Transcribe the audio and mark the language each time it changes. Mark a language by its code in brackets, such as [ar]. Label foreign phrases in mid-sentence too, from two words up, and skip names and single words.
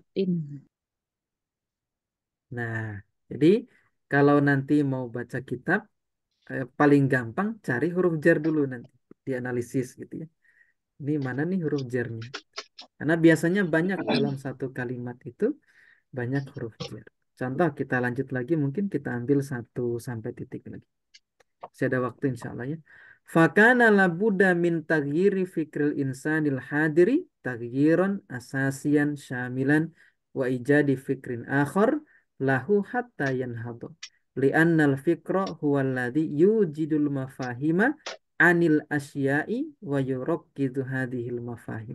[id] Nah, jadi kalau nanti mau baca kitab, paling gampang cari huruf jar dulu nanti dianalisis gitu ya. Ini mana nih huruf jarnya? Karena biasanya banyak dalam satu kalimat itu banyak huruf jar. Contoh kita lanjut lagi, mungkin kita ambil 1 sampai titik lagi. Masih ada waktu [ar] إن شاء الله [id] ya. [ar] فكان لا بد من تغيير فكر الإنسان الحاضر تغييرا أساسيا شاملا وإيجاد فكر آخر له حتى ينهض. لأن الفكر هو الذي يوجد المفاهيم عن الأشياء ويركز هذه المفاهيم.